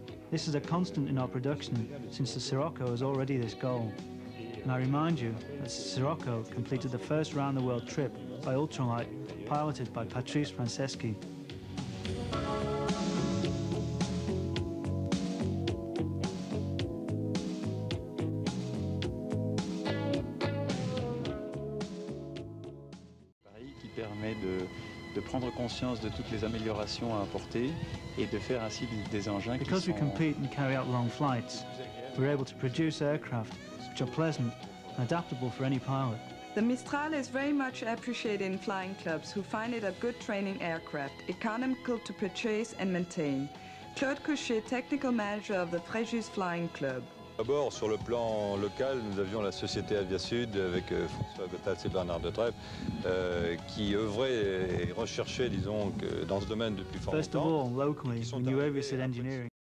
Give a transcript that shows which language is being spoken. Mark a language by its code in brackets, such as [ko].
[en] This is a constant in our production since the Sirocco was already this goal. And I remind you that Sirocco completed the first round-the-world trip by ultralight, piloted by Patrice Franceschi. [fr] Qui permet de prendre conscience de toutes les améliorations à apporter et de faire ainsi des engins qui sont... [en] Because we compete and carry out long flights, we're able to produce aircraft which are pleasant and adaptable for any pilot. The Mistral is very much appreciated in flying clubs who find it a good training aircraft, economical to purchase and maintain. Claude Couchet, technical manager of the Fréjus Flying Club. [fr] D'abord, sur le plan local, nous avions la société Aviasud avec François Gotthals et Bernard de Trèves qui œuvraient et recherchaient, disons, que dans ce domaine depuis fort longtemps. [en] First of all, locally, we knew Aviasud engineering.